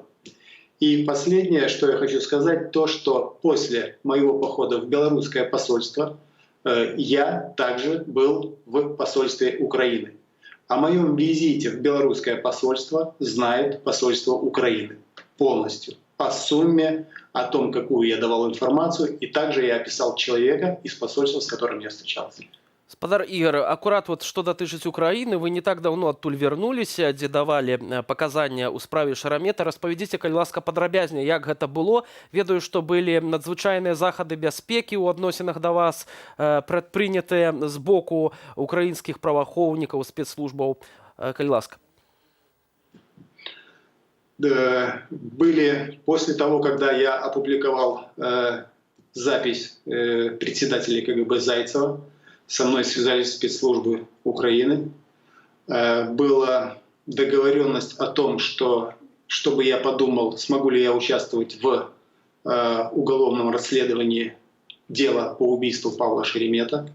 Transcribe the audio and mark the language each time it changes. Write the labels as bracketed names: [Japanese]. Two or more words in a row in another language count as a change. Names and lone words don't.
[Russian] И последнее, что я хочу сказать, то, что после моего похода в белорусское посольство я также был в посольстве Украины. О моем визите в белорусское посольство знает посольство Украины полностью. О сумме, о том, какую я давал информацию, и также я описал человека из посольства, с которым я встречался. [Belarusian] Спадар Ігор, акурат што датычыць Украіны, вы не так даўно адтуль вярнуліся, дзе давалі паказання ў справе Шарамета. Распавядзіце, калі ласка, падрабязней, як гэта было. Ведаю, што былі надзвычайныя захады бяспекі ў адносінах да вас, прадпрынятыя з боку украінскіх праваахоўнікаў, спецслужбаў. Калі ласка. [Russian] Были после того, когда я опубликовал запись председателя КГБ Зайцева, со мной связались спецслужбы Украины. Была договоренность о том, чтобы я подумал, смогу ли я участвовать в уголовном расследовании дела по убийству Павла Шеремета.